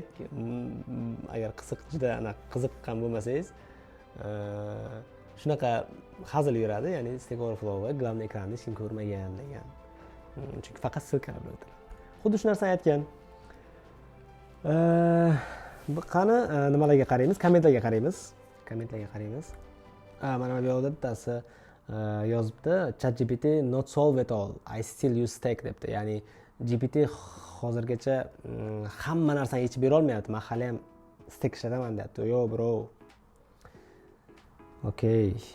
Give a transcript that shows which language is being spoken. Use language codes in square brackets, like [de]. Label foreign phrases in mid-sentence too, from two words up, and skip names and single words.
[uz] Agar juda qiziqqan bo'lmasangiz, shunaqa hazil yuradi, ya'ni Stack Overflow va главный ekranni hech kim ko'rmagan degan. Chunki faqat silkalab o'tiradi. Xuddi shu narsani aytgan. Qani nimalarga qaraymiz? Kommentlarga qaraymiz. Mana bu yoqda bittasi yozibdi, [en] ChatGPT not solve at all. I still use Stack debdi. [uz] Ya'ni GPT hozirgacha hamma narsani yechib bera olmayapti. Men hali ham Stack ishlataman deyapti. [en] Yo bro. Okay.